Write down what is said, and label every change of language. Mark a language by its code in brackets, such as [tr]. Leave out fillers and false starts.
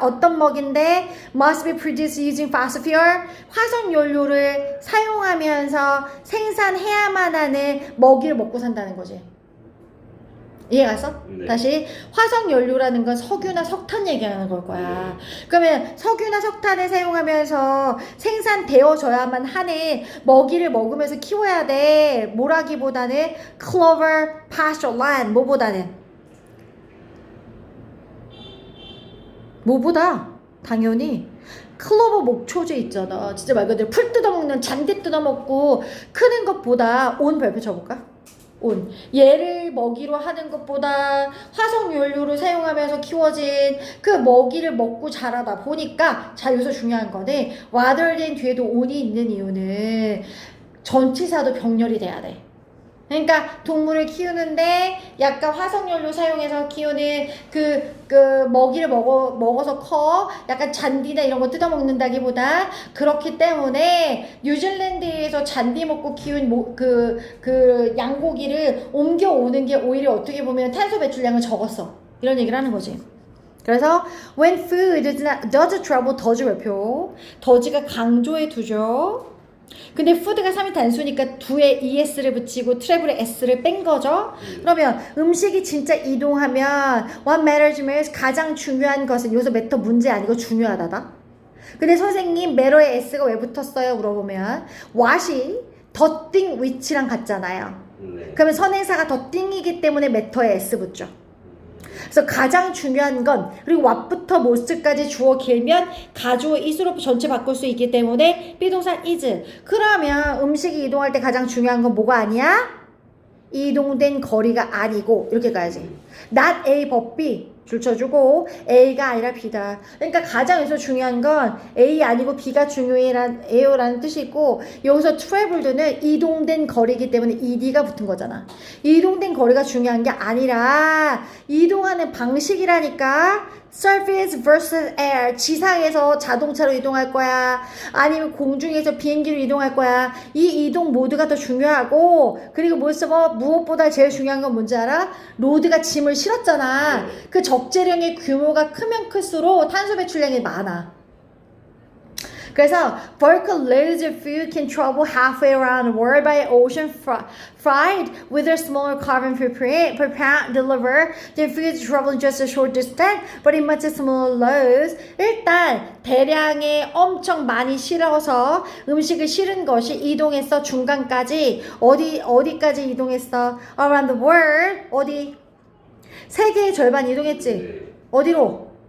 [ko] 어떤 먹인데 [en] must be produced using fossil fuel, [ko] 화석 연료를 사용하면서 생산해야만 하는 먹이를 먹고 산다는 거지. 이해갔어? 네. 다시 화석 연료라는 건 석유나 석탄 얘기하는 걸 거야. 그러면 석유나 석탄을 사용하면서 생산되어져야만 하는 먹이를 먹으면서 키워야 돼. [en] 뭐라기보다는 clover, pasture land. [ko] 뭐보다? 당연히 클로버 목초제 있잖아. 진짜 말 그대로 풀 뜯어먹는 잔디 뜯어먹고 크는 것보다 온 별표 쳐볼까? 온. 얘를 먹이로 하는 것보다 화석 연료를 사용하면서 키워진 그 먹이를 먹고 자라다 보니까, 자 여기서 중요한 거는 rather than 뒤에도 on이 있는 이유는 전치사도 병렬이 돼야 돼. 그러니까 동물을 키우는데 약간 화석연료 사용해서 키우는 그 먹이를 먹어서 커. 약간 잔디나 이런 거 뜯어먹는다기보다. 그렇기 때문에 뉴질랜드에서 잔디 먹고 키운 그 양고기를 옮겨오는 게 오히려 어떻게 보면 탄소 배출량은 적었어. 이런 얘기를 하는 거지. [en] 그래서 when food does trouble, 더즈 별표. [ko] 더즈가 강조해 두죠. 근데 푸드가 3이 단수니까 2에 es를 붙이고 트래블에 s를 뺀 거죠. 그러면 음식이 진짜 이동하면 [en] what matters most, [ko] 가장 중요한 것은, 여기서 matter 문제 아니고 중요하다다. 근데 선생님 matter에 s가 왜 붙었어요? 물어보면 what이 the thing which랑 같잖아요. 네. 그러면 선행사가 the thing이기 때문에 matter에 s 붙죠. 그래서 가장 중요한 건, 그리고 what부터 most까지 주어 길면 가주어 is로 전체 바꿀 수 있기 때문에 비동사 is. 그러면 음식이 이동할 때 가장 중요한 건 뭐가 아니야? 이동된 거리가 아니고, 이렇게 가야지. not A but B 줄쳐주고 A가 아니라 B다. 그러니까 가장 여기서 중요한 건 A 아니고 B가 중요해요라는 뜻이 있고, 여기서 traveled는 이동된 거리이기 때문에 ED가 붙은 거잖아. 이동된 거리가 중요한 게 아니라 이동하는 방식이라니까. [en] surface versus air. [ko] 지상에서 자동차로 이동할 거야, 아니면 공중에서 비행기로 이동할 거야. 이 이동 모드가 더 중요하고, 그리고 무엇보다 제일 중요한 건 뭔지 알아? 로드가 짐을 실었잖아. 그 적재량의 규모가 크면 클수록 탄소 배출량이 많아. [en] 그래서 vertical loads of food can travel halfway around the world by ocean freight with a smaller carbon footprint per pound delivered. The food travel just a short distance, but in much smaller loads. [ko] 일단 대량의 엄청 많이 실어서 음식을 실은 것이 이동했어. 중간까지 어디까지 이동했어? [en] Around the world. [ko] 어디? 세계의 절반 이동했지. 네. 어디로?